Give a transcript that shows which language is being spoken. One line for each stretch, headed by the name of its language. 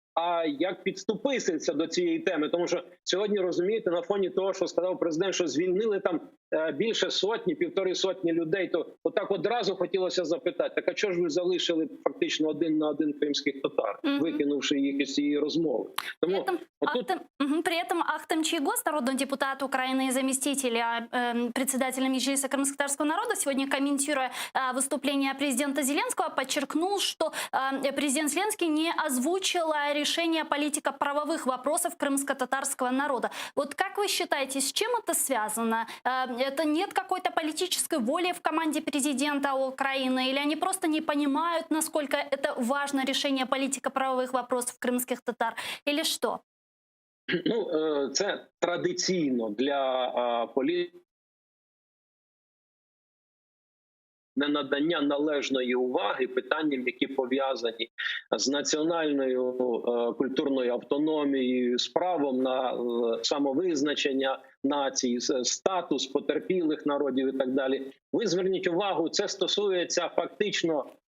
Ukrainian: А як підступитися до цієї теми? Тому що сьогодні, розумієте, на фоні того, що сказав президент, що звільнили там більше сотні, 150 людей, то отак одразу хотілося запитати, так а чого ж ви залишили фактично 1 на 1 кримських татар, викинувши їх із цієї розмови? Тому
Russian: при этом Ахтем Чийгоз, народный депутат Украины и заместитель председателя Меджлиса крымско-татарского народа, сегодня, комментируя выступление президента Зеленского, подчеркнул, что президент Зеленский не озвучил решение политико-правовых вопросов крымско-татарского народа. Вот как вы считаете, с чем это связано? Это нет какой-то политической воли в команде президента Украины? Или они просто не понимают, насколько это важно решение политико-правовых вопросов крымских татар? Или что?
Ukrainian: Це традиційно для політики ненадання належної уваги питанням, які пов'язані з національною культурною автономією, з правом на самовизначення націй, статус потерпілих народів і так далі. Ви зверніть увагу, це стосується фактично